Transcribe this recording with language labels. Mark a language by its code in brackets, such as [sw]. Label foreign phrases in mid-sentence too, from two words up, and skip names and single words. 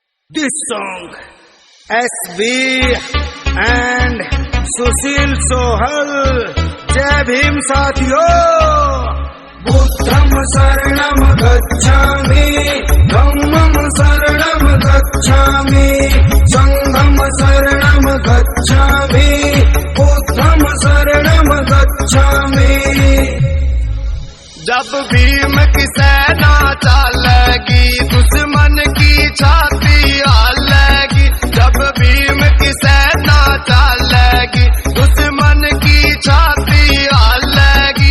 [en] This song SB and [hi] सुशील सोहल। जय भीम साथियों। [pi] बुद्धं शरणं गच्छामि, धम्मं शरणं गच्छामि, संघं शरणं गच्छामि, बुद्धं शरणं गच्छामि। [hi] जब भीम की सेना चलेगी दुश्मन की छाती हालेगी। जब भीम की सेना चलेगी दुश्मन की छाती हालेगी।